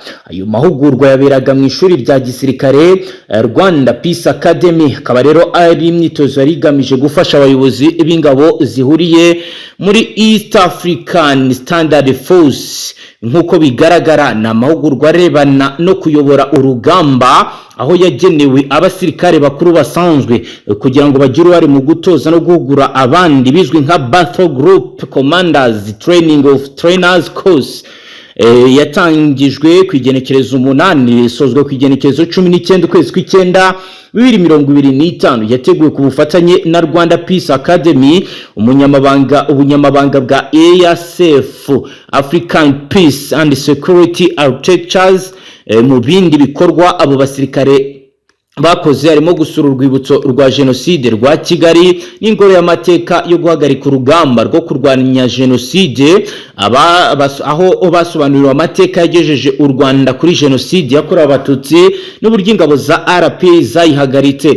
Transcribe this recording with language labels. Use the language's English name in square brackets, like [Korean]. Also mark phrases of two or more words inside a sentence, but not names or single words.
[Kinyarwanda] Ayo mahugurwa yaberaga mu ishuri rya gisirikare Rwanda Peace Academy, akaba rero ari imyitozo yari igamije gufasha abayobozi b'ingabo zihuriye muri East African Standard Force. Nk'uko bigaragara na mahugurwa arebana no kuyobora urugamba, aho yagenewe abasirikare bakuru basanzwe kugira ngo bagire uruhare mu gutoza no guhugura abandi, bizwi nka Battle Group Commanders Training of Trainers Course. Yatangijwe ku igenekerezo 8 isozwe ku igenekerezo 19 ukwezi kw'icyenda 2025, yateguwe ku bufatanye na Rwanda Peace Academy, ubunyamabanga bwa ASF African Peace and Security Architectures. Mu bindi bikorwa abo basirikare bakoze harimo gusura urwibutso rwa jenoside rwa Kigali n'ingoro y'amateka yo guhagarika urugamba rwo kurwanya jenoside, aho basobanuriwe amateka yagejeje u Rwanda kuri jenoside yakorewe abatutsi n'uburyo ingabo za RPA zayihagaritse.